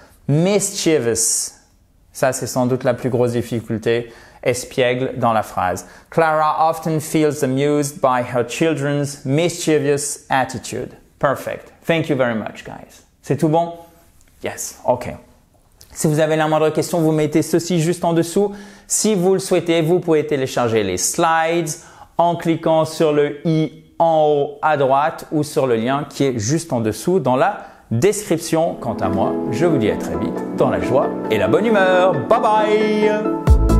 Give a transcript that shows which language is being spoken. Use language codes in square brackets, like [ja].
[fr] Mischievous. Ça, c'est sans doute la plus grosse difficulté. Espiègle dans la phrase. [en] Clara often feels amused by her children's mischievous attitude. Perfect. Thank you very much, guys. [fr] C'est tout bon? Yes. OK. Si vous avez la moindre question, vous mettez ceci juste en dessous. Si vous le souhaitez, vous pouvez télécharger les slides en cliquant sur le i en haut à droite ou sur le lien qui est juste en dessous dans la description. Quant à moi, je vous dis à très vite dans la joie et la bonne humeur. Bye bye!